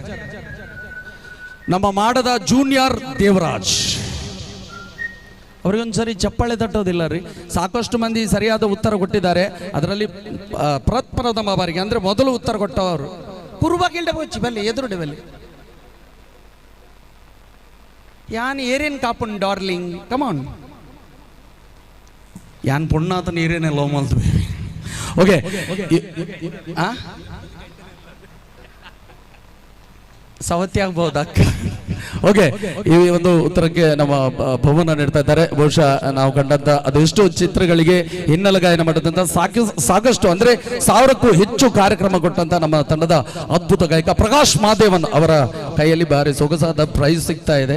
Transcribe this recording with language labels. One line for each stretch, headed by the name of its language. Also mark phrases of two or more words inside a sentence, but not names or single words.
Kannada: ನಮ್ಮ ಮಾಡದ ಜೂನಿಯರ್ ದೇವರಾಜ್ ಅವರಿಗೊಂದ್ಸರಿ ಚಪ್ಪಾಳೆ ತಟ್ಟೋದಿಲ್ಲ ರೀ. ಸಾಕಷ್ಟು ಮಂದಿ ಸರಿಯಾದ ಉತ್ತರ ಕೊಟ್ಟಿದ್ದಾರೆ. ಅದರಲ್ಲಿ ಪ್ರಥಮ ಬಾರಿಗೆ ಅಂದ್ರೆ ಮೊದಲು ಉತ್ತರ ಕೊಟ್ಟವರು
Tulu: ಪೂರ್ವಗಿಲ್ಡೆ ಬಚ್ಚಿ ಬಲ್ಲಿ ಎದುರುಡೆ ಬಲ್ಲಿ ಯಾನ್ ಏರೇನ್ ಕಾಪುನ್
English: darling come on
Tulu: ಯಾನ್ ಪುಣ್ಣಾತನ ಏರೇನೆ ಲೋ ಮಲ್ತು.
Kannada: ಓಕೆ ಸವತಿ ಆಗ್ಬಹುದು ಅಕ್ಕ. ಓಕೆ, ಈ ಒಂದು ಉತ್ತರಕ್ಕೆ ನಮ್ಮ ಭವನ ನೀಡ್ತಾ ಇದ್ದಾರೆ. ಬಹುಶಃ ನಾವು ಕಂಡಂತ ಅದೆಷ್ಟು ಚಿತ್ರಗಳಿಗೆ ಹಿನ್ನೆಲೆ ಗಾಯನ ಮಾಡಿದಂತ ಸಾಕಷ್ಟು ಅಂದ್ರೆ 1000ಕ್ಕೂ ಹೆಚ್ಚು ಕಾರ್ಯಕ್ರಮ ಕೊಟ್ಟಂತ ನಮ್ಮ ತಂಡದ ಅದ್ಭುತ ಗಾಯಕ ಪ್ರಕಾಶ್ ಮಾದೇವನ್ ಅವರ ಕೈಯಲ್ಲಿ ಬಾರಿ ಸೊಗಸಾದ ಪ್ರೈಸ್ ಸಿಗ್ತಾ ಇದೆ.